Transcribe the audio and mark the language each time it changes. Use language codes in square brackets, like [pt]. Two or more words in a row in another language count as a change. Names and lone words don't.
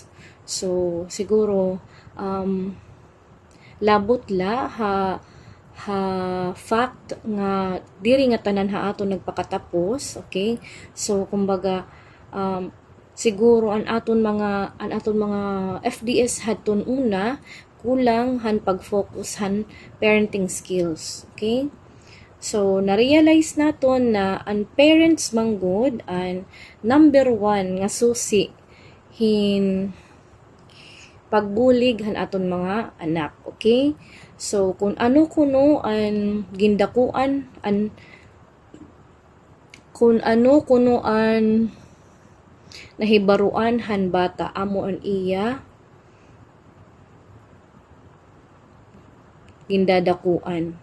[war] So siguro labot la ha fact nga diri nga tanan ha ato nagpakatapos, okay? So kumbaga siguro an aton mga FDS hadton una kulang han pag-focus han [en] parenting skills, [war] okay? So na-realize naton na ang parents manggod ang number 1 nga susi hin pagbulig han aton mga anak, okay? So kung ano kuno ang gindakuan nahibaruan han bata amo an iya gindadakuan.